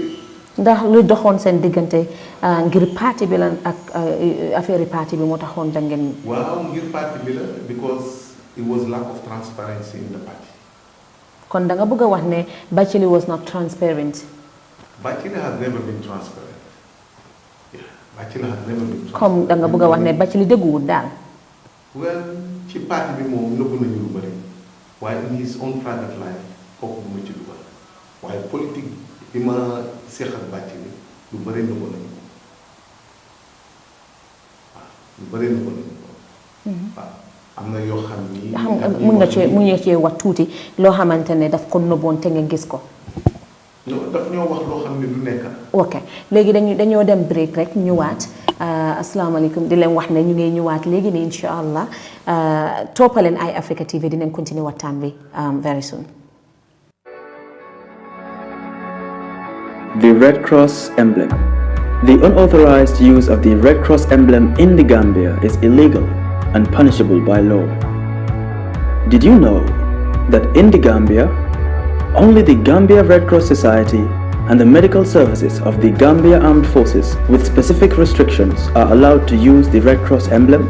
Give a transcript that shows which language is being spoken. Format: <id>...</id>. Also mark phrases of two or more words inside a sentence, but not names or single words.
<wo>ndax lu doxoon seen diggante ngir parti bi la ak affaire parti bi moo taxoon da ngeen. waaw ngir parti bi la</wo> <en>because it was lack of transparency in the party.</en> <wo>kon da nga bëgg a wax ne Bathily</wo> <en>was not transparent. Bathily has never been transparent. Yeah, Bathily has never been transparent.</en> <wo>comme da nga bëgg a wax ne Bathily dëgguwul daal. well ci parti bi moom nëbb nañu lu bëri waaye</wo> <en>in his own private life</en> <wo>kooku mu ci dugal waaye politique bi ma seex ak Bathily lu bëri nëbb nañu ko waaw lu bëri nëbb nañu ko waaw am na yoo xam ni. mun nga cee wax tuuti loo xamante ne daf ko nëbboon te nga gis ko. non daf ñoo wax loo xam ne du nekk. ok léegi dañoo dem break rek ñëwaat asalaamaaleykum di leen wax ne ñu ngi ñëwaat léegi nii</wo> <ar>إن شاء الله</ar> <wo>toppaleen Eyeafrica TV dinañ continuer waxtaan bi</wo> <en>very soon. The Red Cross emblem. The unauthorized use of the Red Cross emblem in the Gambia is illegal and punishable by law. Did you know that in the Gambia, only the Gambia Red Cross Society and the medical services of the Gambia Armed Forces with specific restrictions are allowed to use the Red Cross emblem?</en>